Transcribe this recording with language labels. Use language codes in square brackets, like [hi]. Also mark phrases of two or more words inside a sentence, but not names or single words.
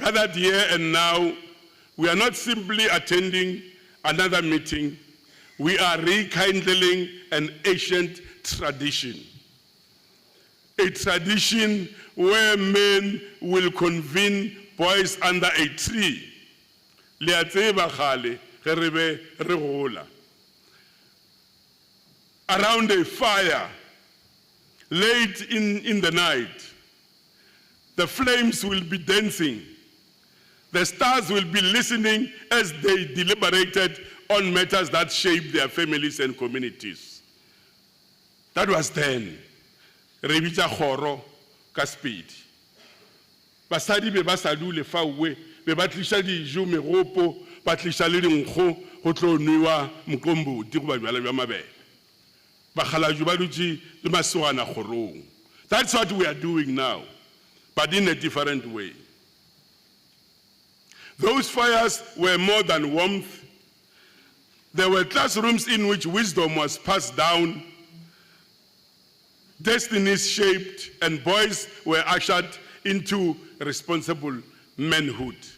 [en] gathered here and now, we are not simply attending another meeting, we are rekindling an ancient tradition. A tradition where men will convene boys under a tree. [nso] Le a tseba kgale, ge re be re gola. [en] Around a fire, late in the night, the flames will be dancing. The stars will be listening as they deliberated on matters that shape their families and communities. That was then. [nso] Re bitsa kgoro ka speed. Basadi be ba sa dule fauwe, be ba tlisha dijo meropo, ba tlisha le dinkgo go tlo nwewa mokombo di go ba jwala jwa mabele. Ba khalaju ba dutse le masogana kgorong. [en] That's what we are doing now, but in a different way. Those fires were more than warmth. There were classrooms in which wisdom was passed down, destinies shaped, and boys were ushered into responsible manhood.